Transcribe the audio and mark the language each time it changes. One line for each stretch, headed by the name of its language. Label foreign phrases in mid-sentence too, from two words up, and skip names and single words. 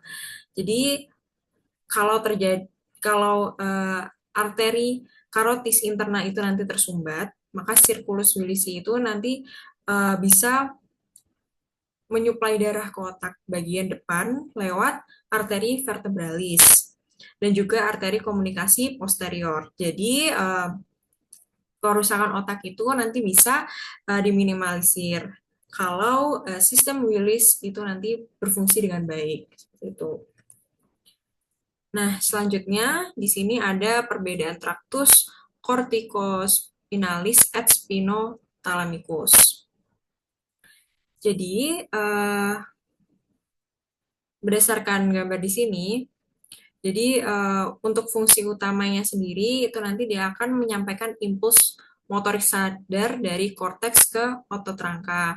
Indonesian: Jadi kalau arteri karotis interna itu nanti tersumbat, maka sirkulus Willisi itu nanti bisa menyuplai darah ke otak bagian depan lewat arteri vertebralis dan juga arteri komunikasi posterior. Jadi kerusakan otak itu nanti bisa diminimalisir kalau sistem Willis itu nanti berfungsi dengan baik. Seperti itu. Nah, selanjutnya di sini ada perbedaan traktus
Latin: corticospinalis et spinothalamicus.
Indonesian: Jadi, berdasarkan gambar di sini, jadi untuk fungsi utamanya sendiri itu nanti dia akan menyampaikan impuls motorik sadar dari korteks ke otot rangka.